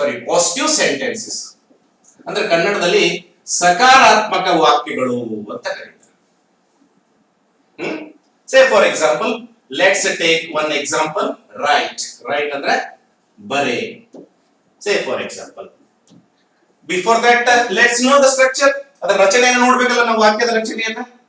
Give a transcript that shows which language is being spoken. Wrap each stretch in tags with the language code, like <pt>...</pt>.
<kn>Positive sentences ಅಂದ್ರೆ ಕನ್ನಡದಲ್ಲಿ ಸಕಾರಾತ್ಮಕ ವಾಕ್ಯಗಳು ಅಂತ ಕರೀತಾರೆ.</kn> <en>Say for example, let's take one example. Write</en> <kn>ಅಂದ್ರೆ ಬರೆ.</kn> <en>Say for example, before that let's know the structure.</en> <kn>ಅದರ ರಚನೆಯನ್ನು ನೋಡಬೇಕಲ್ಲ ನಾವು, ವಾಕ್ಯದ ರಚನೆಯನ್ನ.</kn>